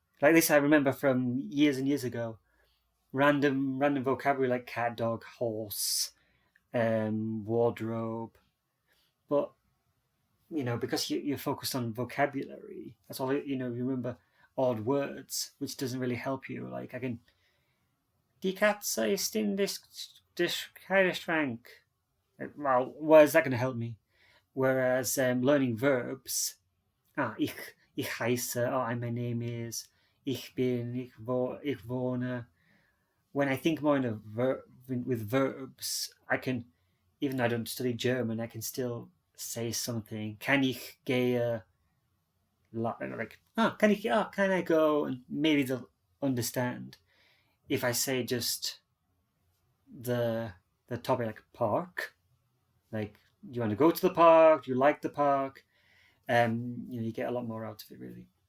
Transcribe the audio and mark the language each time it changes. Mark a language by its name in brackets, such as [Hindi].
[English] Like this, I remember from years and years ago. Random vocabulary like cat, dog, horse, wardrobe. But because you're focused on vocabulary, that's all. You remember odd words, which doesn't really help you. Like I can. [German] Die Katze ist [English] in this [German] Kleiderschrank. [English] Well, why is that going to help me? Whereas learning verbs, [German] ich heiße, [English] my name is, [German] ich bin, ich wohne. [English] When I think more with verbs, I can, even though I don't study German, I can still say something. [German] Kann ich gehe? [English] Like, can I go? And maybe they'll understand. If I say just the topic, like park, like, you want to go to the park, you like the park, you get a lot more out of it, really.